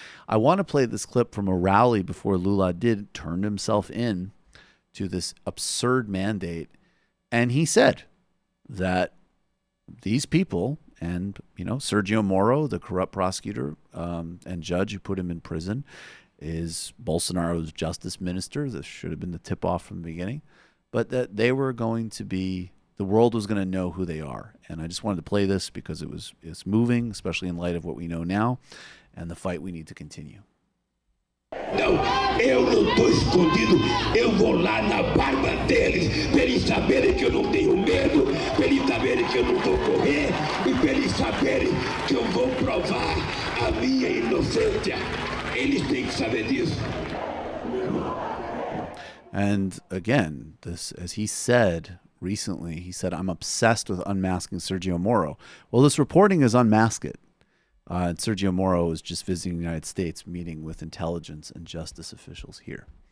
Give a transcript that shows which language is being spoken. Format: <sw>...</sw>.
<en>I want to play this clip from a rally before Lula turned himself in to this absurd mandate, and he said that these people and, Sergio Moro, the corrupt prosecutor and judge who put him in prison, is Bolsonaro's justice minister. This should have been the tip-off from the beginning, but that they were going to be, the world was going to know who they are. And I just wanted to play this because it's moving, especially in light of what we know now and the fight we need to continue.</en> <pt>Não, eu não estou escondido, eu vou lá na barba deles, para eles saberem que eu não tenho medo, para eles saberem que eu não vou correr e para eles saberem que eu vou provar a minha inocência. Eles têm que saber disso.</pt> <en>And again, this, as he said recently, he said, I'm obsessed with unmasking Sergio Moro. Well, this reporting is unmask it. And Sergio Moro was just visiting the United States, meeting with intelligence and justice officials here.</en>